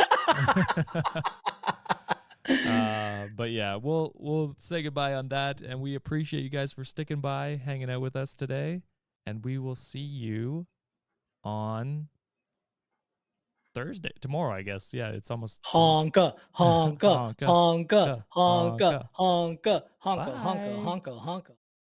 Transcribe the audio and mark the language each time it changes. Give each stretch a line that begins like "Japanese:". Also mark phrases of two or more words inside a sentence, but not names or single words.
English: But yeah, we'll say goodbye on that, and we appreciate you guys for sticking by, hanging out with us today, and we will see you on Thursday, tomorrow, I guess. Yeah, it's almost honka, honka, honka, honka, honka, honka, honka, Bye. honka, honka.